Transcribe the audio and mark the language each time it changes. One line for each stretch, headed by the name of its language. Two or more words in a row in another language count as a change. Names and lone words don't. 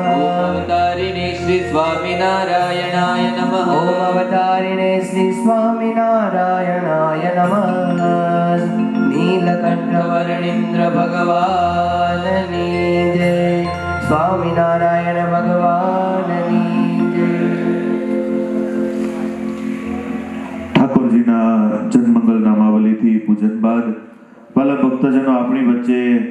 Sanskrit: ओम अवतारिणे श्री स्वामिनारायणाय नमः। ओम अवतारिणे श्री स्वामिनारायणाय नमः।
Gujarati: નીલકંઠવર્ણીન્દ્ર ભગવાનની જય। સ્વામિનારાયણ ભગવાનની જય। ઠાકોરજીના જનમંગલ નામાવલીથી પૂજન બાદ વાલા ભક્તો ભક્તજનો આપણી વચ્ચે